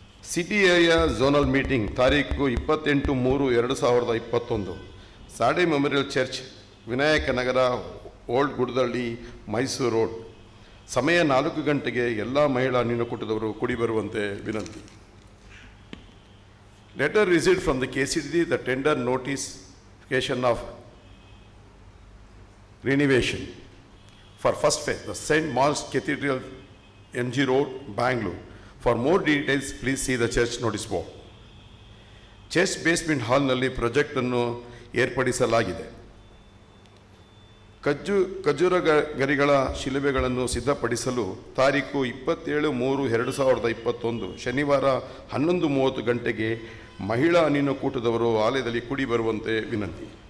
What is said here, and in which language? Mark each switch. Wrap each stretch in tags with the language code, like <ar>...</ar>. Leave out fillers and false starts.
<kn>City area zonal meeting ತಾರೀಕು 28/3/2021 ಸಾಡೆ memorial church, Vinayaka ನಗರ, old ಗುಡದಳ್ಳಿ, Mysuru road. ಸಮಯ 4 ಗಂಟೆಗೆ ಎಲ್ಲ ಮಹಿಳಾ ನಿನ್ನಕೂಟದವರು ಕೂಡಿ ಬರುವಂತೆ ವಿನಂತಿ.</kn> <en>Letter received from the KCD the tender notification of renovation for first phase, the St. Mark's Cathedral, MG Road, Bangalore. For more details, please see the church notice board.</en> <kn>Church basement ಹಾಲ್ನಲ್ಲಿ project ಅನ್ನು ಏರ್ಪಡಿಸಲಾಗಿದೆ. ಖರ್ಜೂರ ಗರಿಗಳ ಶಿಲುಬೆಗಳನ್ನು ಸಿದ್ಧಪಡಿಸಲು ತಾರೀಕು 27/3/2021 ಶನಿವಾರ 11:30 ಗಂಟೆಗೆ ಮಹಿಳಾ ನಿನ್ನಕೂಟದವರು ಆಲಯದಲ್ಲಿ ಕೂಡಿ ಬರುವಂತೆ ವಿನಂತಿ.</kn>